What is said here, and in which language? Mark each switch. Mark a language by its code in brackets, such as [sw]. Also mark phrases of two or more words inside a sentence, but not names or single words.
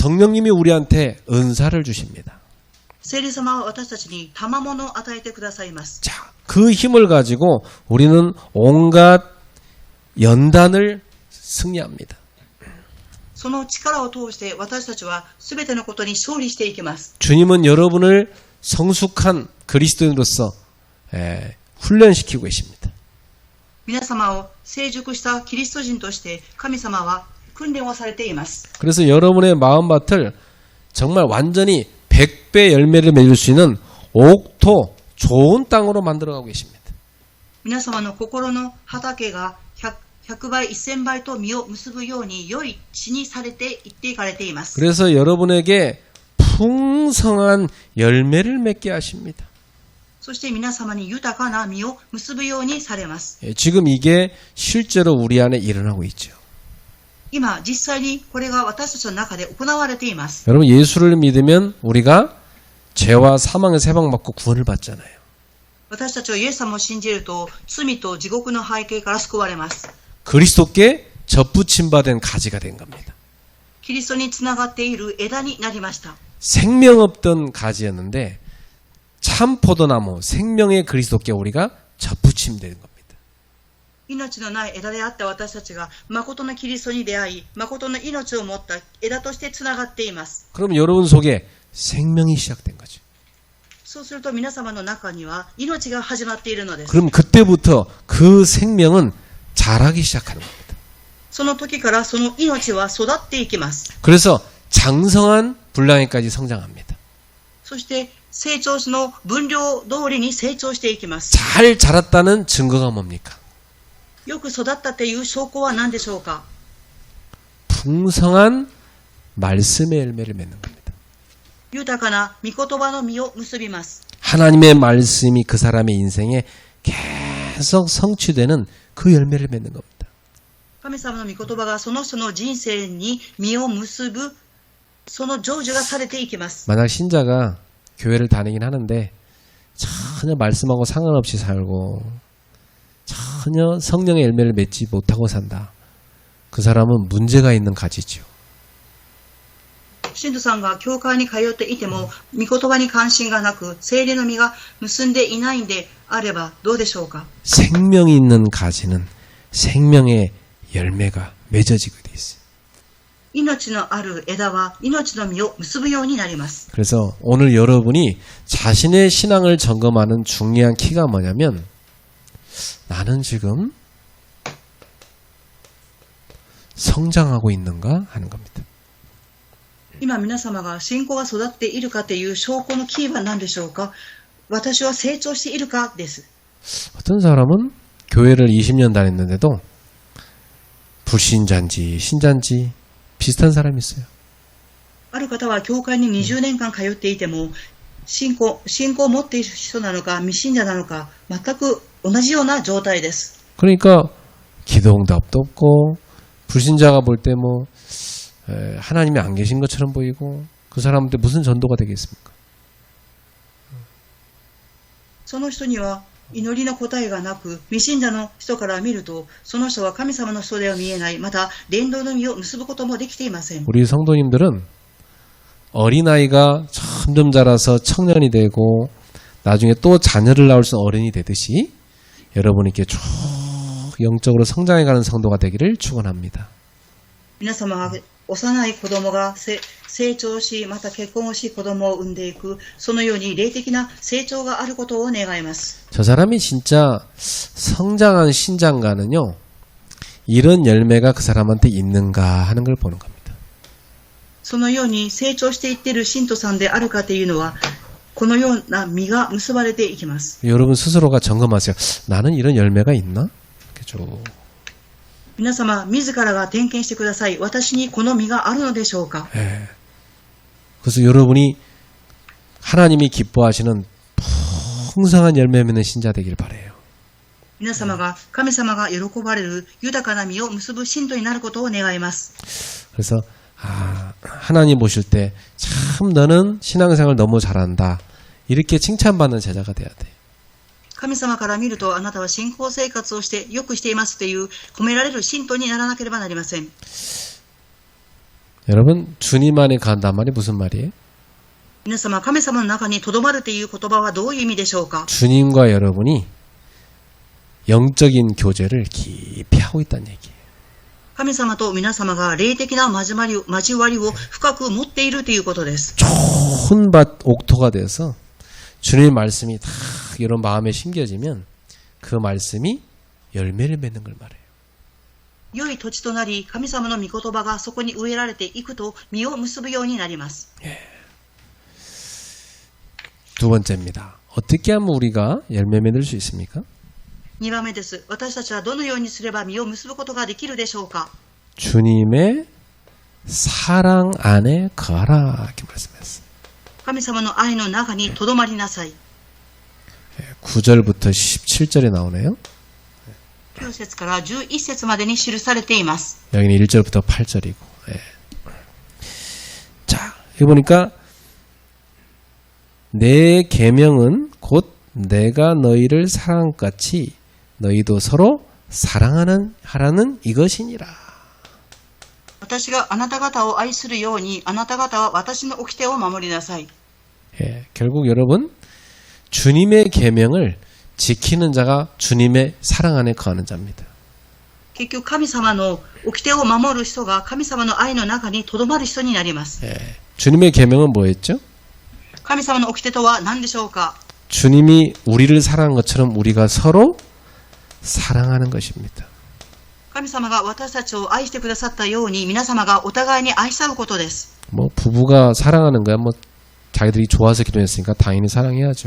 [ko] 성령님이 우리한테 은사를 주십니다. [ja] 聖霊様は私たちに賜物を与えてくださいます。 [ko] 자, 그 힘을 가지고 우리는 온갖 연단을 승리합니다. [ja] その力を通して私たちは全てのことに勝利していきます。 [ko] 주님은 여러분을 성숙한 그리스도인으로서 훈련시키고 계십니다. [ja] 皆様を成熟したキリスト人として神様は訓練をされています。 [ko] 그래서 여러분의 마음밭을 정말 완전히 100배 열매를 맺을 수 있는 옥토 좋은 땅으로 만들어가고 계십니다. [ja] 皆様の心の畑が100倍、1000倍と実を結ぶように良い地にされていっていかれています。 [ko] 그래서 여러분에게 풍성한 열매를 맺게 하십니다. [ja] そして皆様に豊かな実を結ぶようにされます。 [ko] 지금 이게 실제로 우리 안에 일어나고 있죠. [ja] 今、実際にこれが私たちの中で行われています。 [ko] 여러분 예수를 믿으면 우리가 죄와 사망에서 해방받고 구원을 받잖아요. [ja] 私たちはイエス様を信じると罪と地獄の背景から救われます。 [ko] 그리스도께 접붙임받은 가지가 된 겁니다. [ja] キリストにつながっている枝になりました。 [ko] 생명 없던 가지였는데 참 포도나무 생명의 그리스도께 우리가 접붙임되는 겁니다. [ja] 命のない枝であった私たちが誠のキリストに出会い、誠の命を持った枝としてつながっています。 [ko] 그럼 여러분 속에 생명이 시작된 거죠. [ja] そうすると皆様の中には命が始まっているのです。 [ko] 그럼 그때부터 그 생명은 자라기 시작하는 겁니다. [ja] その時からその命は育っていきます。 [ko] 그래서 장성한 분량에까지 성장합니다. [ja] そして成長の分量通りに成長していきます。 [ko] 잘 자랐다는 증거가 뭡니까? [ja] よく育ったという証拠は何でしょうか？ [ko] 풍성한 말씀의 열매를 맺는 겁니다. [ja] 豊かな御言葉の実を結びます。 [ko] 하나님의 말씀이 그 사람의 인생에 계속 성취되는 그 열매를 맺는 겁니다. [ja] 神様の御言葉がその人の人生に実を結ぶその成就がされていきます。 [ko] 만약 신자가 교회를 다니긴 하는데 전혀 말씀하고 상관없이 살고 전혀 성령의 열매를 맺지 못하고 산다. 그 사람은 문제가 있는 가지죠. [ja] 信徒さんが教会に通っていても御言葉に関心がなく聖霊の実が結んでいないんであればどうでしょうか？ [ko] 생명이 있는 가지는 생명의 열매가 맺어지게 돼 있어요. [ja] 命のある枝は命の実を結ぶようになります。 [ko] 그래서 오늘 여러분이 자신의 신앙을 점검하는 중요한 키가 뭐냐면 나는 지금 성장하고 있는가 하는 겁니다. [ja] 今皆様が信仰が育っているかという証拠のキーは何でしょうか？私は成長しているかです。 [ko] 어떤 사람은 교회를 20년 다녔는데도 불신자인지 신자인지 비슷한 사람이 있어요. [ja] ある方は教会に20年間通っていても信仰を持っている人なのか未信者なのか全く同じような状態です。 [ko] 그러니까 기도응답도 없고 불신자가 볼 때 뭐 하나님이 안 계신 것처럼 보이고 그 사람한테 무슨 전도가 되겠습니까? [ja] その人には祈りの答えがなく未信者の人から見るとその人は神様の人では見えない。また伝道の実を結ぶこともできていません。 [ko] 우리 성도님들은 어린아이가 점점 자라서 청년이 되고 나중에 또 자녀를 낳을 수 있는 어른이 되듯이 여러분이 이렇게 쭉 영적으로 성장해가는 성도가 되기를 축원합니다. [ja] 皆様は幼い子供が成長しまた結婚をし子供を産んでいくそのように霊的な成長があることを願います。 [ko] 저 사람이 진짜 성장한 신장가는요 이런 열매가 그 사람한테 있는가 하는 걸 보는 겁니다. [ja] そのように成長していっている信徒さんであるかというのはこのような実が結ばれていきます。 [ko] 여러분 스스로가 점검하세요. 나는 이런 열매가 있나? 그죠? [ja] 皆様自らが点検してください。私にこの実があるのでしょうか？ [ko] 그래서 여러분이 하나님이 기뻐하시는 풍성한 열매 맺는 신자 되길 바라요. [ja] 皆様が神様が喜ばれる豊かな実を結ぶ信徒になることを願います。 [ko] 그래서 하나님 보실 때 참 너는 신앙생활 너무 잘한다. 이렇게 칭찬받는 제자가 돼야 돼. [ja] 神様から見るとあなたは信仰生活をしてよくしていますという褒められる信徒にならなければなりません。 [ko] 여러분, 주님 안에 간단 말이 무슨 말이에요? [ja] 皆様、神様の中にとどまるという言葉はどういう意味でしょうか。 [ko] 주님과 여러분이 영적인 교제를 깊이 하고 있다는 얘기예요. [ja] 神様と皆様が霊的な交わりを深く持っているということです。 [ko] 좋은 밭 옥토가 돼서 주님의 말씀이 다 이런 마음에 심겨지면 그 말씀이 열매를 맺는 걸 말해요. [ja] 良い土地となり、神様の御言葉がそこに植えられていくと実を結ぶようになります。 [ko] 두 번째입니다. 어떻게 하면 우리가 열매 맺을 수 있습니까? [ja] 2 番目です。私たちはどのようにすれば実を結ぶことができるでしょうか。 [ko] 주님의 사랑 안에 거하라 이렇게 말씀했어요. [ja] 神様の愛の中にとどまりなさい。 [ko] 9절부터 17절에 나오네요. [ja] 9 節から11節までに記されています。 [ko] 여기는 1절부터 8절이고. 자, 여기 보니까 내 계명은 곧 내가 너희를 사랑같이 너희도 서로 사랑하라는 이것이니라. [ja] 私があなた方を愛するように、あなた方は私の掟を守りなさい。 [ko] 결국 여러분 주님의 계명을 지키는 자가 주님의 사랑 안에 거하는 자입니다. [ja] 結局神様の掟を守る人が神様の愛の中にとどまる人になります。 [ko] 주님의 계명은 뭐였죠? [ja] 神様の掟とは何でしょうか。 [ko] 주님이 우리를 사랑한 것처럼 우리가 서로 사랑하는 것입니다. [ja] 神様が私たちを愛してくださったように皆様がお互いに愛し合うことです。 [ko] 뭐 부부가 사랑하는 거야. 뭐 자기들이 좋아서 기도했으니까 당연히 사랑해야죠.